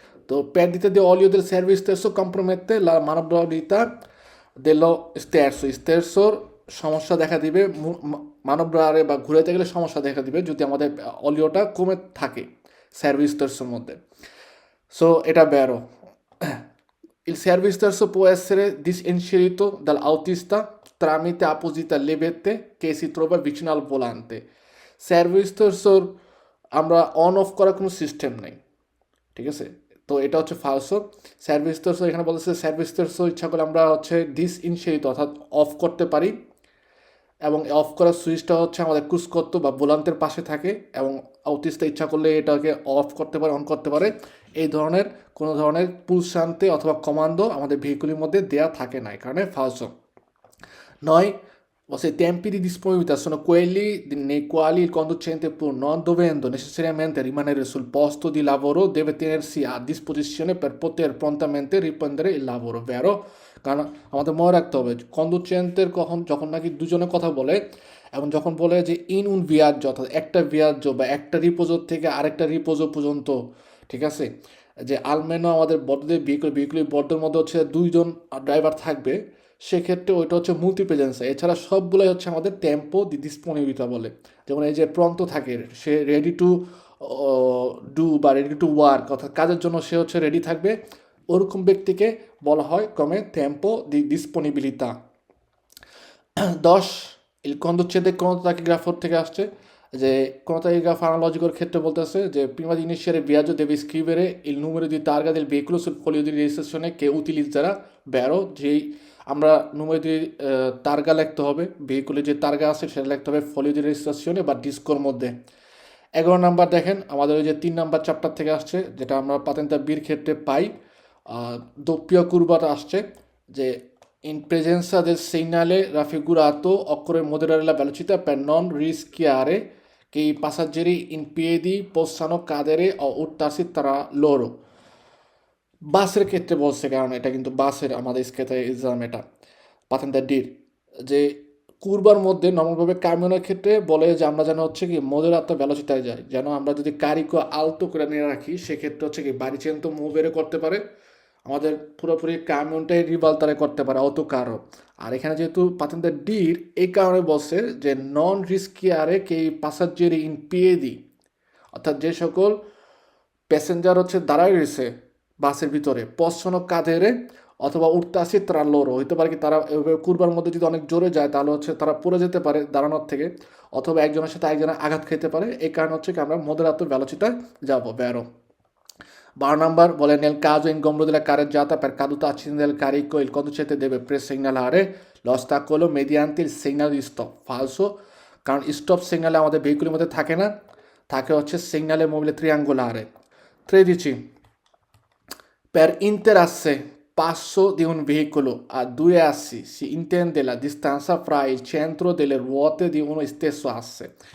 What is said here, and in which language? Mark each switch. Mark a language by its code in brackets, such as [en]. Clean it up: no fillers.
[bn] তো [it] perdita di olio del servizio stesso compromette la manovrabilità dello stesso [bn] সমস্যা দেখা দিবে, মানবরারে বা ঘুরাইতে গেলে সমস্যা দেখা দিবে যদি আমাদের অলিওটা কমে থাকে সার্ভিস স্টেশনের মধ্যে। সো এটা barrow. [it] Il servizio terzo può essere disinserito dall'autista tramite apposita levette che si trova vicino al volante। [bn] Service তেরসোর আমরা অন অফ করার কোনো সিস্টেম নেই, ঠিক আছে। তো এটা হচ্ছে ফালসো। সার্ভিস তেরসো এখানে বলতেছে সার্ভিস তেরসো ইচ্ছা করলে আমরা হচ্ছে ডিসইনশেরিত অর্থাৎ অফ করতে পারি, এবং অফ করার সুইচটা হচ্ছে আমাদের ক্রুজকর্ত বা বোলান্তের পাশে থাকে, এবং অটিস্টটা ইচ্ছা করলে এটাকে অফ করতে পারে অন করতে পারে। এই ধরনের কোনো ধরনের পুলসান্তে অথবা কমান্ডো আমাদের ভেহিকুলের মধ্যে দেয়া থাকে না, এই কারণে ফালসো নয়। [it] I tempi di disponibilità sono quelli nei quali il conducente, pur non dovendo necessariamente rimanere sul posto di lavoro, deve tenersi a disposizione per poter prontamente riprendere il lavoro, vero? [bn] কারণ আমাদের মনে রাখতে হবে কন্ডুচেন্টের যখন নাকি দুজনে কথা বলে এবং যখন বলে যে ইন উন ভিয়াজ্য অর্থাৎ একটা ভিয়াজ্য বা একটা রিপোজোর থেকে আরেকটা রিপোজো পর্যন্ত, ঠিক আছে, যে আলমেনো আমাদের বড়দের ভেহিকুলের বড়দের মধ্যে হচ্ছে দুইজন ড্রাইভার থাকবে, সেক্ষেত্রে ওইটা হচ্ছে মুলতি প্রেজেন্সা। এছাড়া সবগুলোই হচ্ছে আমাদের টেম্পো দি ডিসপোনিবিলিটা বলে। যেমন এই যে প্রন্ত থাকে, সে রেডি টু ডু বা রেডি টু ওয়ার্ক, অর্থাৎ কাজের জন্য সে হচ্ছে রেডি থাকবে, ওরকম ব্যক্তিকে বলা হয় কমে টেম্পো দি ডিসপোনিবিলিতা। [it] 10 il conducente contachigrafo [bn] থেকে আসছে, যে [it] contachigrafo analogico [bn] ক্ষেত্রে বলতেছে যে [it] prima di iniziare il viaggio deve scrivere il numero di targa del veicolo sul foglio di registrazione che utilizzerà, [bn] বেরো যেই আমরা [it] numero di targa [bn] লিখতে হবে, ভেহিকুলের যে তার্গা আছে সেটা লিখতে হবে [it] folio di registrazione [bn] বা ডিস্কোর মধ্যে। [it] 11 [bn] নাম্বার দেখেন আমাদের ওই যে 3 নাম্বার চ্যাপ্টার থেকে আসছে, যেটা আমরা পাতেন্তা বির ক্ষেত্রে পাই, [it] doppio curvata আসছে, যে in presenza del segnale raffigurato occorre moderare la velocità per non rischiare che i passeggeri in piedi possano cadere o urtarsi tra loro. [bn] বাসের ক্ষেত্রে বলছে, কারণ এটা কিন্তু বাসের আমাদের স্কেতে এক্সাম, এটা পাতেন্তার ডির, যে কুরবার মধ্যে নর্মালভাবে কামিনের ক্ষেত্রে বলে যে আমরা যেন হচ্ছে কি মডেরাতো ভেলোসিটায় যাই, যেন আমরা যদি কারিকো আলতো করে নিয়ে রাখি, সেক্ষেত্রে হচ্ছে কি বাড়ি চেন তো মুভেরও করতে পারে, আমাদের পুরোপুরি কামিউনটাই রিভালতারে করতে পারে অত কারো। আর এখানে যেহেতু পাতেন্তার ডির এই কারণে বলছে যে নন রিস্কিয়ারে কে পাসাজ্জেরি ইন পিয়েদি, অর্থাৎ যে সকল প্যাসেঞ্জার হচ্ছে দাঁড়ায় রয়েছে বাসের ভিতরে, পশ্চন কাঁধেরে অথবা উঠতে আসি তারা লোরো হইতে পারে কি তারা কুরবার মধ্যে যদি অনেক জোরে যায় তাহলে হচ্ছে তারা পড়ে যেতে পারে দাঁড়ানোর থেকে, অথবা একজনের সাথে একজনের আঘাত খেতে পারে, এই কারণে হচ্ছে কি আমরা মধ্যরাত্র ভেলোসিটায় যাবো বেরো। [it] 12 নাম্বার বলে nel caso ingombro della carreggiata per caduta accidente del carico il conducente deve presegnalare l'ostacolo mediante il segnale di stop, falso, [bn] কারণ স্টপ সিগনালে আমাদের ভেহিকুলের মধ্যে থাকে না, থাকে হচ্ছে সিগনালে মোবিলে [it] triangolare। 13 per interasse passo di un veicolo a due assi si intende la distanza fra il centro delle ruote di uno stesso asse।